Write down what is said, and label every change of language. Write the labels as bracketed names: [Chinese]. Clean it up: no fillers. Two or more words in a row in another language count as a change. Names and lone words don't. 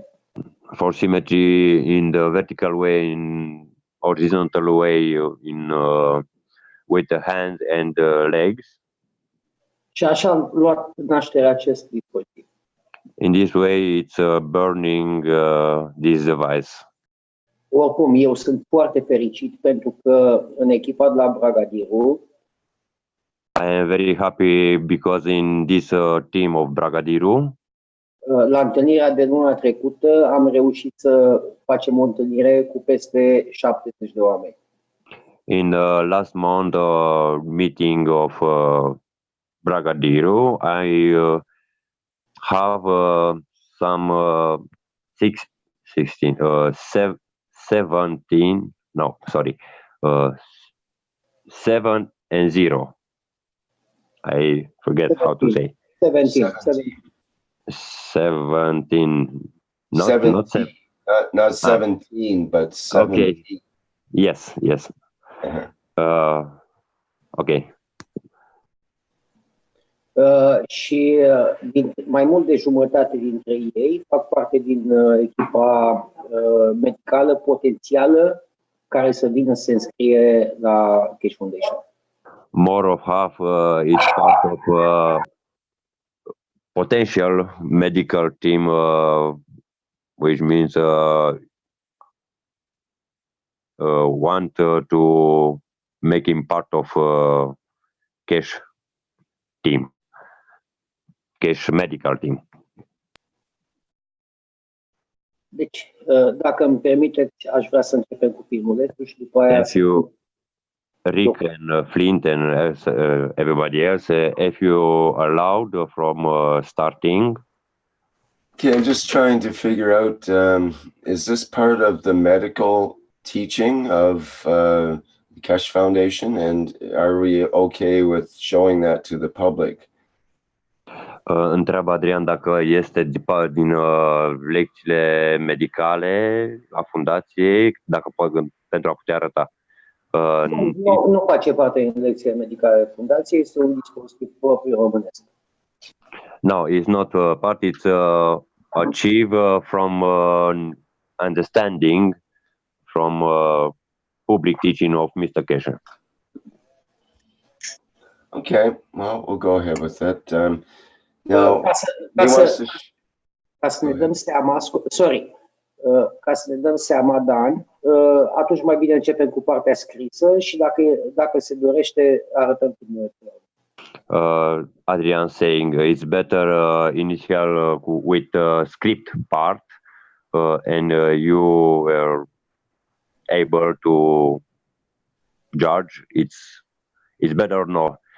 [English] For symmetry in the vertical way, in horizontal way, in with the hands and the legs. [Romanian] Și așa am luat naștere acest dispozitiv. [English] In this way, it's burning this device. [Romanian] Oricum, eu sunt foarte fericit pentru că în echipa de la Bragadiru [English] I am very happy because in this team of Bragadiru, [Romanian] la întâlnirea de luna trecută am reușit să facem o întâlnire cu peste 70 de oameni. [English] In the last month meeting of Bragadiru, I have some 7 and 0. I forget how to say. 17. 17. Not 17, but 17. Okay. Yes. Okay. [Romanian] Și mai mult de jumătate dintre ei fac parte din echipa medicală potențială care să vină să se înscrie la Cash Foundation. [English] More of half is part of potential medical team, which means want to make him part of Cash team, Cash medical team. [Romanian] Deci, dacă îmi permiteți, aș vrea să începem cu filmulețul și după aia... [English] If you, Rick and Flint and everybody else, if you allowed from starting. Okay, I'm just trying to figure out, is this part of the medical teaching of the Cash Foundation, and are we okay with showing that to the public? [Romanian] Întreabă Adrian dacă este din lecțiile medicale a fundației, dacă pentru a putea arăta. Nu face parte din lecțiile medicale a fundației, este un dispozitiv propriu românesc. [English] No, it's not part, it's achieved from understanding from public teaching of Mr. Kesher. Okay, well, we'll go ahead with that. [Romanian] Ca să ne dăm seama, ca să ne dăm seama, Dan, atunci mai bine începem cu partea scrisă și dacă se dorește, arătăm filmulețul. [English] Adrian saying it's better initial with script part and you were able to judge it's better or no.